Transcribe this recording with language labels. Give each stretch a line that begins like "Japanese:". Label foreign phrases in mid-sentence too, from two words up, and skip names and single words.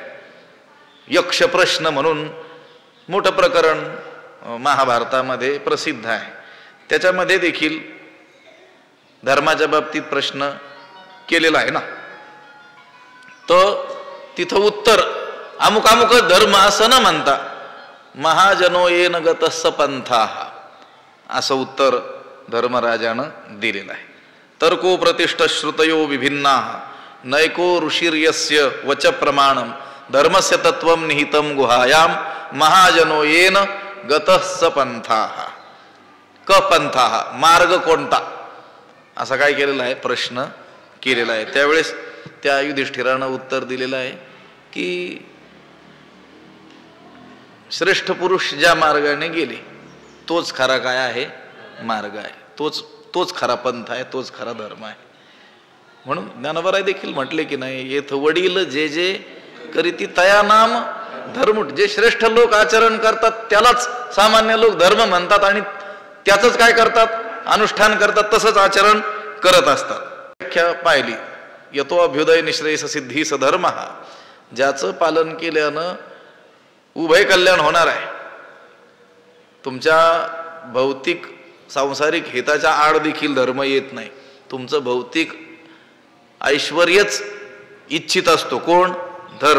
Marathi: यक्ष प्रश्न म्हणून मोठं प्रकरण महाभारतामध्ये प्रसिद्ध आहे. त्याच्यामध्ये देखील धर्माच्या बाबतीत प्रश्न केलेला आहे ना, तर तिथं उत्तर अमुक अमुक धर्म असं न म्हणता
Sanskrit: महाजनो येन गतस्स पंथाः
Marathi: असं उत्तर धर्मराजानं दिलेलं आहे.
Sanskrit: तर्को प्रतिष्ठ श्रुतयो विभिन्नाः नैको ऋषिर्यस्य वच प्रमाणम धर्मस्य तत्वम निहितम गुहायाम महाजनो येन गतस्स पंथाः. क पंथाः
Marathi: मार्ग कोणता असा काय केलेला आहे, प्रश्न केलेला आहे. त्यावेळेस त्या युधिष्ठिरानं उत्तर दिलेलं आहे की श्रेष्ठ पुरुष ज्या मार्गाने गेले तोच खरा काय आहे, मार्ग आहे, तोच खरा पंथ आहे, तोच खरा धर्म आहे. म्हणून ज्ञानोबराय देखील म्हटले की नाही, येथ वडील जे जे करीती तया नाम धर्म. जे श्रेष्ठ लोक आचरण करतात त्यालाच सामान्य लोक धर्म म्हणतात आणि त्याच काय करतात, अनुष्ठान करतात, तसंच आचरण करत असतात. व्याख्या पाहिली,
Sanskrit: यतो अभ्युदय निश्रेयस सिद्धी सधर्म,
Marathi: ज्याचं पालन केल्यानं उभय कल्याण होणार आहे. तुमच्या भौतिक सांसारिक हिताच्या आड देखील धर्म येत नाही. तुमचं भौतिक ऐश्वर्यच इच्छित असतो. कोण? धर्म.